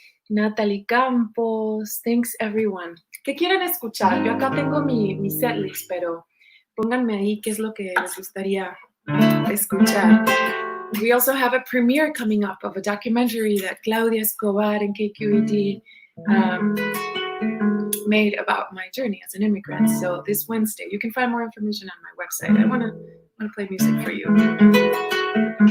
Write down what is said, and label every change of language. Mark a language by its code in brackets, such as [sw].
[en] Natalie Campos, thanks everyone. [es] ¿Qué quieren escuchar? Yo acá tengo mi setlist, pero pónganme ahí qué es lo que les gustaría escuchar. [en] We also have a premiere coming up of a documentary that Claudia Escobar and KQED made about my journey as an immigrant. So this Wednesday, you can find more information on my website. I want to play music for you.